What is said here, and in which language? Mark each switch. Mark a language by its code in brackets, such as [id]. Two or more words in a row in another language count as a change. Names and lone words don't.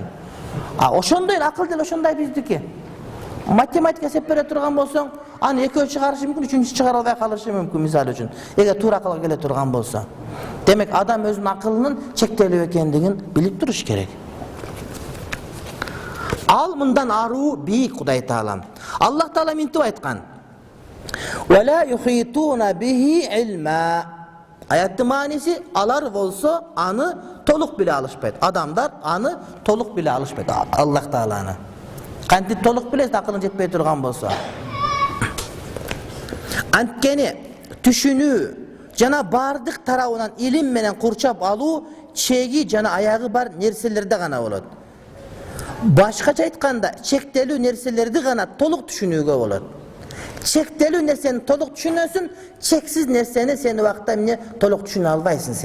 [ky] Ошондой акыл деле ошондой биздики. Математика эсеп бере турган болсоң, аны экөө чыгарышы мүмкүн, үчүнчүсү чыгара албай калышы мүмкүн, мисал үчүн. Эгер туура акылга келе турган болсо. Демек, адам өзүнүн акылынын чектелүү экендигин билип туруш керек. Ал мындан аруу бийик Кудай Таала. Аллах Таала минтип айткан: [ar] "ولا يحيطون به علما". [ky] Аяттын мааниси, алар болсо аны толук биле алышпайт. Адамдар аны толук биле алышпайт. Аллах Тааланы. Kanti toluk bilesiz akılın jetpey turgan bolsa. Antkeni түшүнүү жана бардык тарабынан илим менен курчап алуу чеги жана аягы бар нерселерде гана болот. Башкача айтканда, чектелүү нерселерди гана толук түшүнүүгө болот. Чектелүү нерсени толук түшүнөсүн, чексиз нерсени сен убакта эмне толук түшүнө албайсың сен.